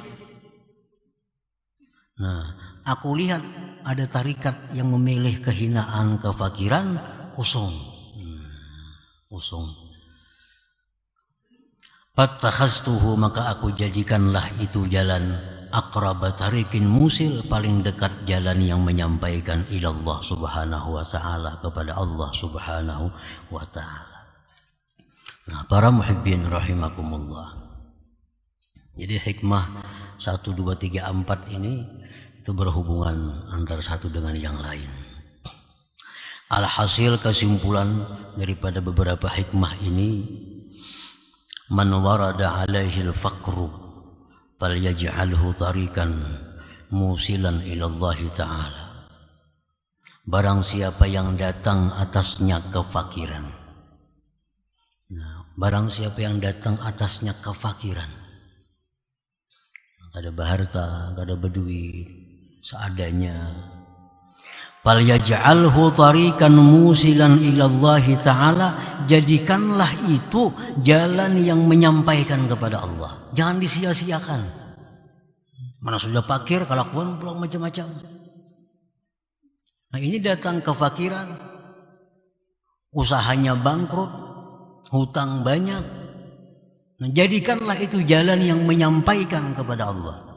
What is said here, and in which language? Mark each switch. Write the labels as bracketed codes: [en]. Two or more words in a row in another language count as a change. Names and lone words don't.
[id] Nah, aku lihat ada tarikat yang memilih kehinaan, kefakiran, kosong. Kosong. Fattakhaztuhu, maka aku jadikanlah itu jalan [ar] أقرب طريق موصل, [id] paling dekat jalan yang menyampaikan [ar] إلى الله سبحانه وتعالى, [id] kepada [ar] الله سبحانه وتعالى. [id] Nah, para [ar] محبين رحمكم الله. [id] Jadi hikmah 1, 2, 3, 4 ini itu berhubungan antara satu dengan yang lain. Alhasil kesimpulan daripada beberapa hikmah ini, [ar] من ورد عليه الفقر فليجعله طريقا موصلا إلى الله تعالى. [id] Barang siapa yang datang atasnya kefakiran. Nah, barang siapa yang datang atasnya kefakiran, [bjn] ada baharta, ada beduit, [id] seadanya. [ar] فليجعله طريقا موصلا إلى الله تعالى, [id] jadikanlah itu jalan yang menyampaikan kepada Allah. Jangan disia-siakan. Mana sudah fakir, kelakuan pulang macam-macam. Nah, ini datang kefakiran, usahanya bangkrut, hutang banyak, Nah, jadikanlah itu jalan yang menyampaikan kepada Allah.